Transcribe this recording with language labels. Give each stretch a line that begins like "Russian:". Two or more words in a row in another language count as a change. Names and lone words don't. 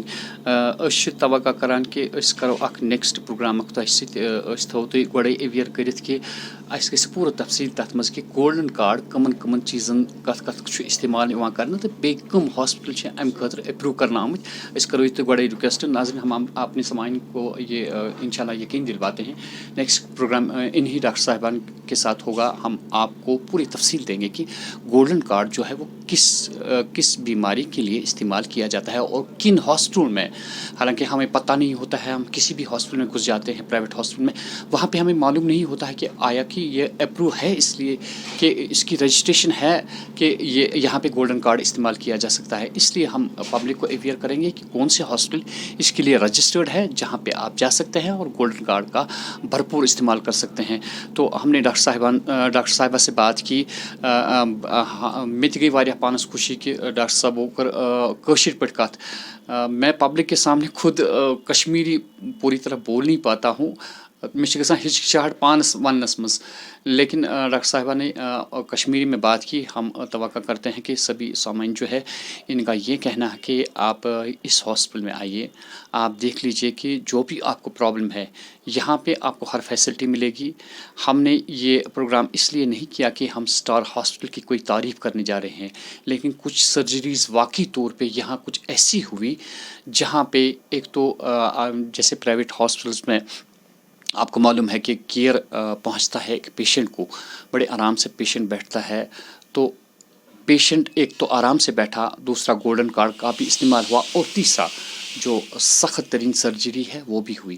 Kashmiri: أسۍ چھِ توقع کَران کہِ أسۍ کَرو اَکھ
English: next program
Kashmiri: اَکھ تۄہہِ سۭتۍ أسۍ تھاوو تُہۍ گۄڈَے ایویَر کٔرِتھ کہِ اَسہِ گژھِ پوٗرٕ تفصیٖل تَتھ منٛز کہِ گولڈَن کارڈ کٕمَن کٕمَن چیٖزَن کَتھ کَتھ چھُ اِستعمال یِوان کَرنہٕ تہٕ بیٚیہِ کٕم ہاسپِٹل چھِ اَمہِ خٲطرٕ اٮ۪پرٛوٗ کَرنہٕ آمٕتۍ. أسۍ کَرو یہِ تۄہہِ گۄڈَے رِکوٮ۪سٹ
Urdu: ناظریٖن ہم آپ نے سامعین کو یہ انشاء اللہ یقین دلواتے ہیں
English: next program
Urdu: انہی ڈاکٹر صاحبان کے ساتھ ہوگا. ہم آپ کو پوری تفصیل دیں گے کہ گولڈن کارڈ جو ہے وہ کس بیماری کے لیے استعمال کیا جاتا ہے اور کن ہاسپٹل میں. حالانکہ ہمیں پتہ نہیں ہوتا ہے ہم کسی بھی ہاسپٹل میں گھس جاتے ہیں
English: private hospital
Urdu: میں وہاں پہ ہمیں معلوم نہیں ہوتا ہے کہ آیا کہ یہ اپروو ہے اس لیے کہ اس کی رجسٹریشن ہے کہ یہ یہاں پہ گولڈن کارڈ استعمال کیا جا سکتا ہے. اس لیے ہم پبلک کو اویئر کریں گے کہ کون سے ہاسپٹل اس کے لیے رجسٹرڈ ہے جہاں پہ آپ جا سکتے ہیں اور گولڈن کارڈ کا بھرپور استعمال کر سکتے ہیں. تو ہم نے ڈاکٹر صاحبہ سے بات کی.
Kashmiri: مےٚ تہِ گٔے واریاہ پانَس خوشی کہ ڈاکٹر صٲبو کٔر کٲشِر پٲٹھۍ کَتھ.
Urdu: میں پبلک کے سامنے خود کشمیری پوری طرح بول نہیں پاتا ہوں.
Kashmiri: مےٚ چھِ گژھان ہچکچاہٹ پانَس وَننَس منٛز
Urdu: لیکن ڈاکٹر صاحبہ نے کشمیری میں بات کی. ہم توقع کرتے ہیں کہ سبھی سامعین جو ہے ان کا یہ کہنا ہے کہ آپ اس ہاسپٹل میں آئیے آپ دیکھ لیجئے کہ جو بھی آپ کو پرابلم ہے یہاں پہ آپ کو ہر فیسلٹی ملے گی. ہم نے یہ پروگرام اس لیے نہیں کیا کہ ہم اسٹار ہاسپٹل کی کوئی تعریف کرنے جا رہے ہیں لیکن کچھ سرجریز واقعی طور پہ یہاں کچھ ایسی ہوئی جہاں پہ ایک تو جیسے
English: private hospitals
Urdu: میں آپ کو معلوم ہے کہ کیئر پہنچتا ہے ایک پیشنٹ کو بڑے آرام سے پیشنٹ بیٹھتا ہے تو پیشنٹ ایک تو آرام سے بیٹھا دوسرا گولڈن کارڈ کا بھی استعمال ہوا اور تیسرا جو سخت ترین سرجری ہے وہ بھی ہوئی.